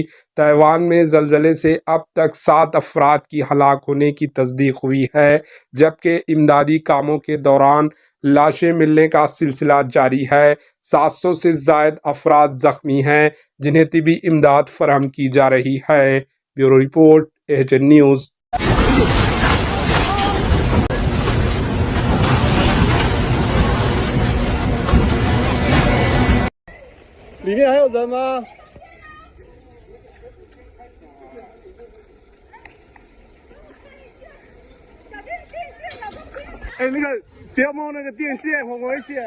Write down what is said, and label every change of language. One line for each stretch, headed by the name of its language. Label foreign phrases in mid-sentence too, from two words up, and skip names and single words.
Urdu: تائیوان میں زلزلے سے اب تک 7 افراد کی ہلاک ہونے کی تصدیق ہوئی ہے، جبکہ امدادی کاموں کے دوران لاشیں ملنے کا سلسلہ جاری ہے. 700 سے زائد افراد زخمی ہیں، جنہیں طبی امداد فراہم کی جا رہی ہے.
English: Bureau report, AHN News.
Chinese: 里面还有人吗？哎，那个不要摸那个电线，很危险！